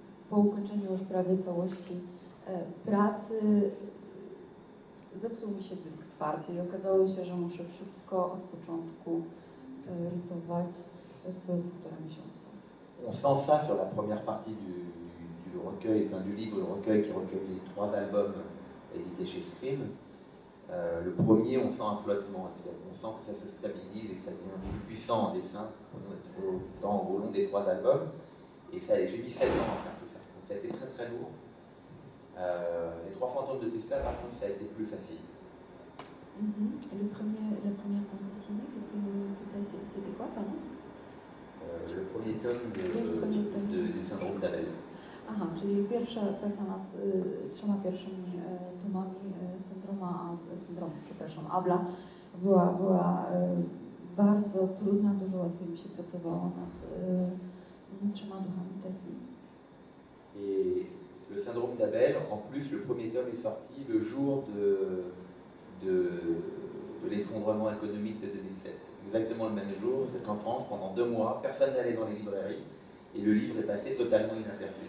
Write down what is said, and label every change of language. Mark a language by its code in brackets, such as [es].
[pl] Po ukończeniu już prawie całości pracy zepsuł mi się dysk twardy i okazało się, że muszę wszystko od początku rysować w 1,5 miesiąca. [fr] On sent ça sur la première partie du recueil, enfin, du livre, le recueil qui recueille les 3 albums édités chez Scribe. Le premier, on sent un flottement, on sent que ça se stabilise et que ça devient plus puissant en dessin au long des 3 albums. Et j'ai mis 7 ans à faire tout ça, donc ça a été très très lourd. Les 3 fantômes de Tesla, par contre, ça a été plus facile. Et la première bande dessinée, c'était quoi, pardon? Le premier tome du syndrome d'Abel. [pl] Aha, czyli pierwsza praca nad 3 pierwszymi tomami syndromu, Abla była bardzo trudna, dużo łatwiej mi się pracowało nad 3 duchami Tesli. [fr] Et le syndrome d'Abel, en plus, le premier tome est sorti le jour de l'effondrement économique de 2007. Exactement le même jour, c'est qu'en France, pendant 2 mois, personne n'allait dans les librairies et le livre est passé totalement inaperçu.